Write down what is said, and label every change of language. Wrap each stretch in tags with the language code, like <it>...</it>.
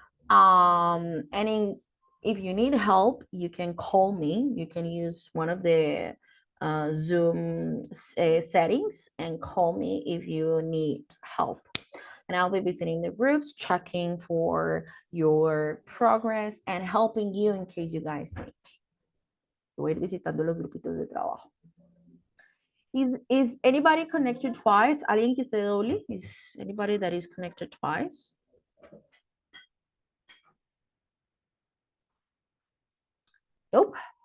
<en>And if you need help, you can call me. You can use one of the Zoom settings and call me if you need help. And I'll be visiting the groups, checking for your progress and helping you in case you guys need.</en> <es>Voy a ir visitando los grupitos de trabajo.</es> <en>Is anybody connected twice?</en> <es>¿Alguien que se doble?</es> <en>Is anybody that is connected twice? Nope.</en>